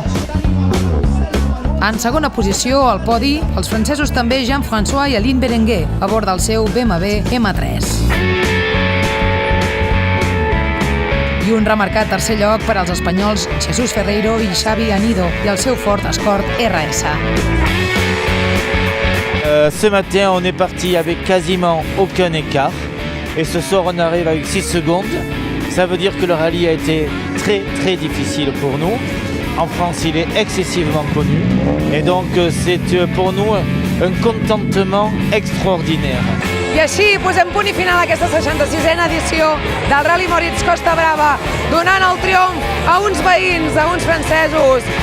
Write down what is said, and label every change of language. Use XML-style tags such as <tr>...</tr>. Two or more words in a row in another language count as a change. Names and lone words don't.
<ca>En segona posició, al podi, els francesos també Jean-François i Aline Berenguer, a bord del seu BMW M3. I un remarcat tercer lloc per als espanyols Jesús Ferreiro i Xavi Anido i el seu Ford Escort RS.</ca> <fr>Ce matin, on est parti avec quasiment aucun écart. Et ce soir, on arrive avec 6 secondes. Ça veut dire que le rallye a été très, très difficile pour nous. En France, il est excessivement connu. Et donc, c'est pour nous un contentement extraordinaire.</fr> <ca>I així posem punt i final a aquesta 66a edició del Rally Moritz Costa Brava, donant el triomf a uns veïns, a uns francesos.</ca>